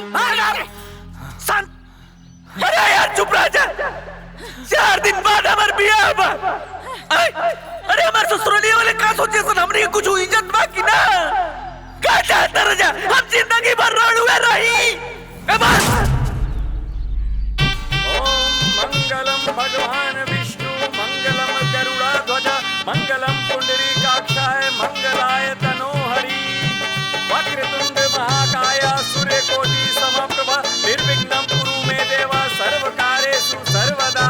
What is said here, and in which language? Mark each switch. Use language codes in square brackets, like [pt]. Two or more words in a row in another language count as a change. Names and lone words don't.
[bho] शांत, अरे यार चुप रह जा। 4 दिन बाद हमार बियाह बा। अरे हमार ससुरालिया वाले का सोचे सन हमनी के कुछ इज्जत बाकी ना का चाहता रजा, हम जिंदगी भर रोड हुए रही। [sa] बस ओम मंगलम भगवान विष्णु मंगलम गरुड़ाध्वज मंगलम पुंडरीकाक्षाय मंगलाय तनोहरि वक्रतुंड महाकाय सूर्यकोटि समप्रभ निर्विघ्नं कुरु मे देव सर्वकार्येषु सर्वदा।